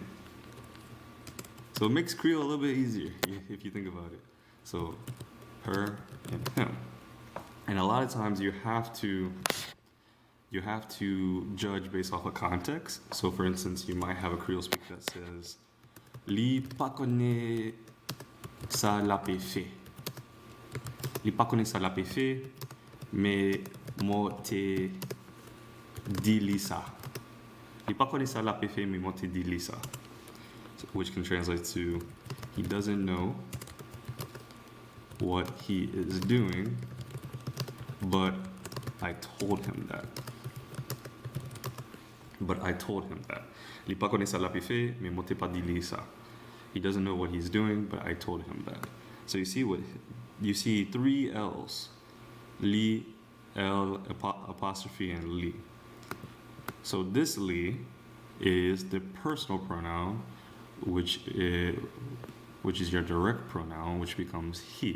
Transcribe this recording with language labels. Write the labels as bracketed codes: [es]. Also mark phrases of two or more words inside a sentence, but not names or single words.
[en] So it makes Creole a little bit easier if you think about it. So her and him. And a lot of times you have to judge based off of context. So for instance, you might have a Creole speaker that says [mfe] li pa connaît sa la pe fait. Li pa connaît sa la pe fait, mais mo te di li sa. Li pa connaît sa la pe fait, mais mo te di li sa. [en] Which can translate to, he doesn't know what he is doing, but I told him that. But I told him that. [mfe] Li pa connaît sa la pe fait, mais mo te pa di li sa. [en] He doesn't know what he's doing, but I told him that. So you see 3 L's. Li, L, apostrophe, and li. So this li is the personal pronoun, which is your direct pronoun, which becomes he.